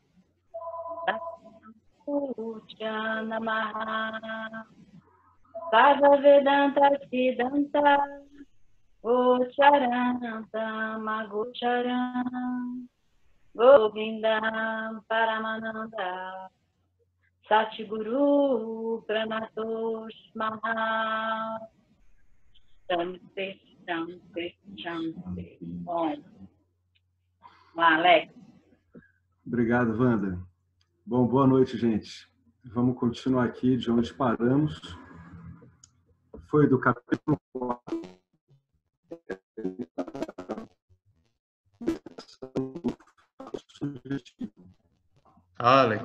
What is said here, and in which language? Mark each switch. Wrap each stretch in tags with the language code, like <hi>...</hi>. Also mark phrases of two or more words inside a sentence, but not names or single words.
<sa>Puja Namaha Sarva Vedanta Siddhanta Gocharanta Magocharam Govindam Paramananda Satguru Pranatosh Maha Shanti, Shanti, Shanti.</sa> <pt>Bom, Alex. Obrigado, Wanda. Bom, boa noite, gente. Vamos continuar aqui de onde paramos. Foi do capítulo 4. Alex.</pt>